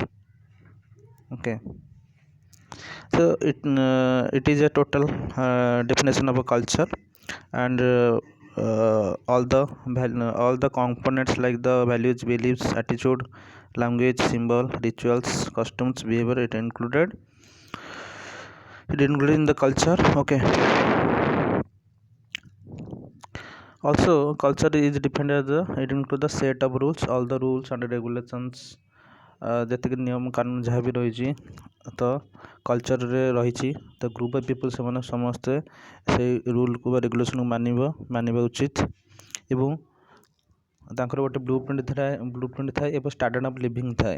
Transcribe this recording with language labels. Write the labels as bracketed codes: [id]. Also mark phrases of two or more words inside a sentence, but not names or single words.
[en] Okay, so it is a total definition of a culture, and all the components like the values, beliefs, attitude, language, symbol, rituals, costumes, behavior, it included in the culture. Okay, also culture is defined as it includes the set of rules, all the rules and regulations, [or] ଯେତିକି ନିୟମ କାନୁନ ଯାହା ବି ରହିଛି ତ କଲଚରରେ ରହିଛି। ତ [en] group of people [or] ସେମାନେ ସମସ୍ତେ ସେଇ ରୁଲ୍କୁ ବା ରେଗୁଲେସନ୍କୁ ମାନିବା ଉଚିତ ଏବଂ ତାଙ୍କର ଗୋଟେ [en] blue print [or] ଥାଏ ଏବଂ [en] standard of living [or] ଥାଏ।